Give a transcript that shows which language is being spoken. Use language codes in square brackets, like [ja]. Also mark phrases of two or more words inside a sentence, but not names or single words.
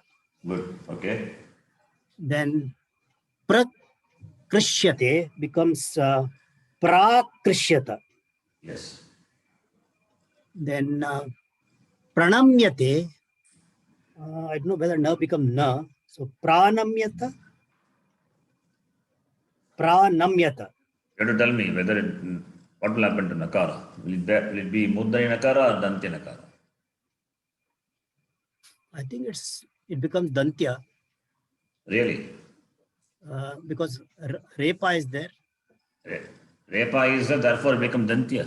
[en] Good. Okay. Then prakrishyate becomes prakrishyata. Yes. Then pranamyate, I don't know whether na become na. So pranamyata. Pranamyata. You have to tell me whether what will happen to Nakara. Will it be Muddai Nakara or Danti Nakara? I think it becomes dantya Really? because repa is there. Repa is there, therefore it becomes Dantya.